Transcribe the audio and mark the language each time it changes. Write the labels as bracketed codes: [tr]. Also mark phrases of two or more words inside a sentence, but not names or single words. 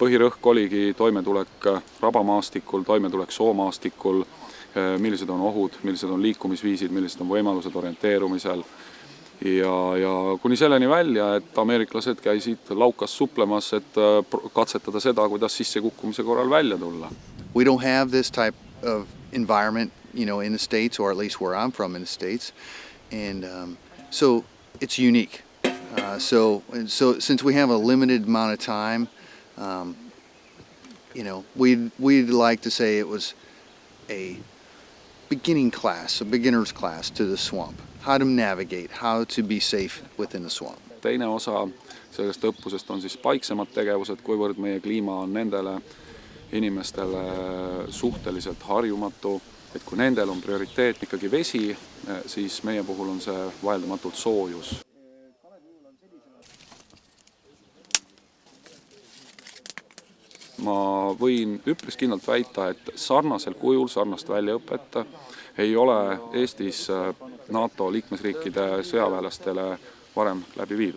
[et] Põhirõhk oligi toimetulek rabamaastikul, toimetulek soomaastikul, millised on ohud, millised on liikumisviisid, millised on võimalused orienteerumisel. Ja kuni selleni välja, et ameeriklased käisid laukas suplemas, et katsetada seda, kuidas sissekukkumise korral välja tulla. [en] We don't have this type of environment, in the States, or at least where I'm from in the States, and so it's unique. So since we have a limited amount of time, we'd like to say it was a beginning class, a beginner's class to the swamp. How to navigate, how to be safe within the swamp. [et] Teine osa sellest õppusest on siis paiksemad tegevused, kuivõrd meie kliima on nendele inimestele suhteliselt harjumatu, et kui nendel on prioriteet ikkagi vesi, siis meie puhul on see vaieldamatult soojus. Ma võin üpris kindlalt väita, et sarnasel kujul sarnast väljaõpet ei ole Eestis NATO liikmesriikide sõjaväelastele varem läbi viidud.